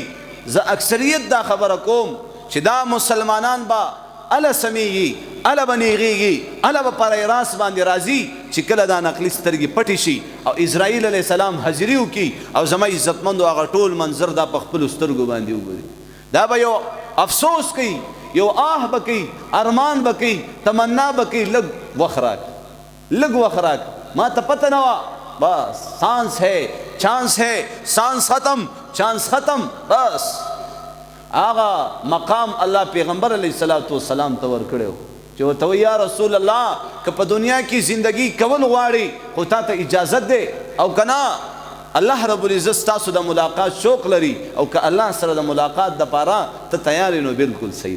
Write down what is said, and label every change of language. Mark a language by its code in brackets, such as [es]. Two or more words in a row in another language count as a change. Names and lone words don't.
[ps] زه اکثریت دا خبره کوم چې دا مسلمانان به اله سمیږي، اله به نیغېږي، اله به پر راس باندې راځي چې کله دا نقلي سترګې پټې شي او اسرائیل علیه السلام حاضري وکړي او زما عزتمندو هغه ټول منظر دا په خپلو سترګو باندې وګوري. دا به یو افسوس کوي، یو آه به کوي، ارمان به کوي، تمنا به کوي، لږ وخت راکړه، لږ وخت راکړه. ما ته پته نه وه، بس [ur] سانس ہے، چانس ہے، سانس ختم، چانس ختم. [ps] بس آغا مقام الله پیغمبر علیہ السلام ته ورکړی چې ورته وایي یا رسول الله که په دنیا کې زندگی کول غواړي خو تا ته اجازت دی، او که نه الله رب العزت ستاسو د ملاقات شوق لري او که الله سره د ملاقات دپاره ته تیار یې نو بالکل صحیح.